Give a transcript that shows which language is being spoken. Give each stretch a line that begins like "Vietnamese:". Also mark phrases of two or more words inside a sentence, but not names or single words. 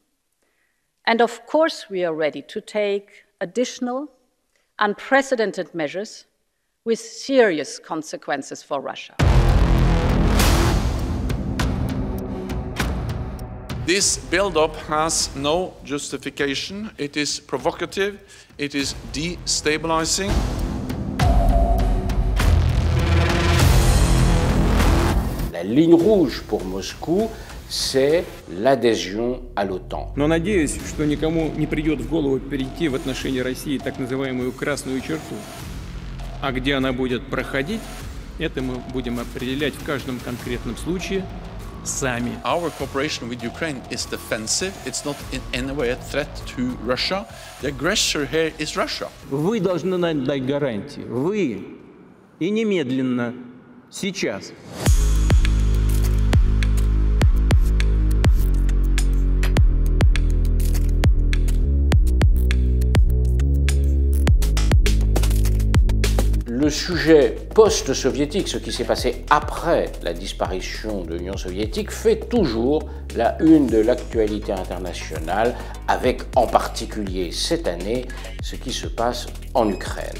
English: And of course, we are ready to take additional, unprecedented measures with serious consequences for Russia. This build-up has no justification. It is provocative, it is destabilizing.
French: La ligne rouge pour Moscou, c'est l'адhésion à l'OTAN.
Russian: Но надеюсь, что никому не придет в голову перейти в отношении России так называемую красную черту, а где она будет проходить, это мы будем определять в каждом конкретном случае сами.
English: Our cooperation with Ukraine is defensive. It's not in any way a threat to Russia. The aggressor here is Russia.
Russian: Вы должны нам дать гарантии. Вы. И немедленно. Сейчас.
French: Le sujet post-soviétique, ce qui s'est passé après la disparition de l'Union soviétique, fait toujours la une de l'actualité internationale, avec en particulier cette année ce qui se passe en Ukraine.